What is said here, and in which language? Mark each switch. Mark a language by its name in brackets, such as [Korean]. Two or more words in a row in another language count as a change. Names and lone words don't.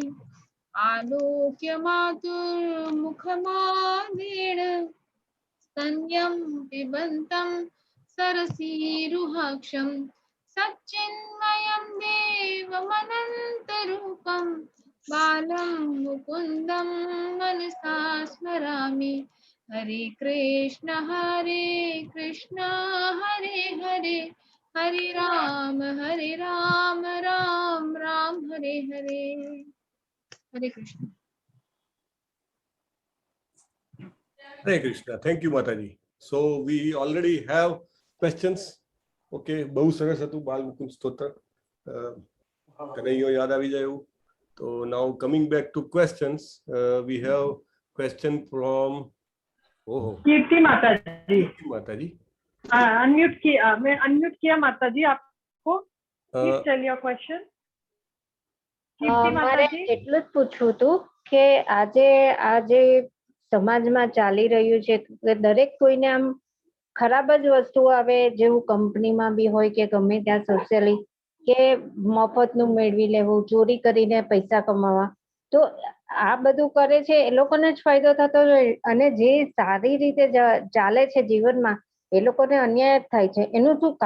[Sanskrit] आलोक्य मातुर्मुखमादेण स्तन्यं पिबन्तं सरसीरुहाक्षं सच्चिन्मयं देवमनन्तरूपं बालं मुकुन्दं मनसा स्मरामि. हरे कृष्ण हरे हरे हरे राम राम राम हरे हरे. हरे कृष्ण. [English] Hare Krishna. Thank you, Mataji. So we already have questions. [Gujarati] Okay, બહુ સરસ હતું બાલમુકુંદ સ્તોત્ર. કનૈયો યાદ આવી જાય એવું. [English] So now coming back to questions, we have question from [Hindi] कीर्ति माताजी. माताजी. अनम्यूट किया, मैं अनम्यूट किया माताजी आपको. [English] Please tell your question. [Gujarati] कीर्ति મારે माताजी. એટલું જ પૂછવું હતું કે આજે સમાજમાં ચાલી રહ્યું છે કે દરેક કોઈને આમ ખરાબ જ વસ્તુ આવે, જેવું કંપનીમાં બી હોય કે ગમે ત્યાં સોશિયલી કે મફતનું મેળવી લેવું, ચોરી કરીને પૈસા કમાવા, તો આ બધું કરે છે એ લોકોને જ ફાયદો થતો હોય અને જે સારી રીતે ચાલે છે જીવનમાં એ લોકોને અન્યાય થાય છે.